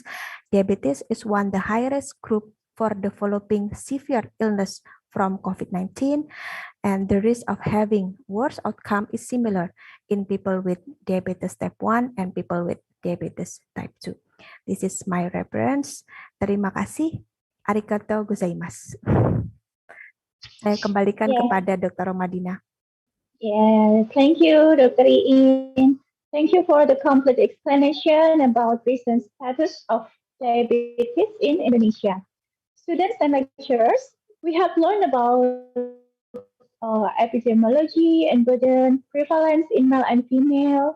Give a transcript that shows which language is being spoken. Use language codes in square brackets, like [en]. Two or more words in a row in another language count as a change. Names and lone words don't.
[en] Diabetes is one of the highest group for developing severe illness from COVID-19, and the risk of having worse outcome is similar in people with diabetes type 1 and people with diabetes type 2. This is my reference. [id] Terima kasih. [ja] Arigatou gozaimasu. Saya kembalikan kepada Dr. Romadina. [en] Yeah, thank you, Dr. Iin. Thank you for the complete explanation about recent status of diabetes in Indonesia. Students and lecturers, we have learned about epidemiology and burden, prevalence in male and female.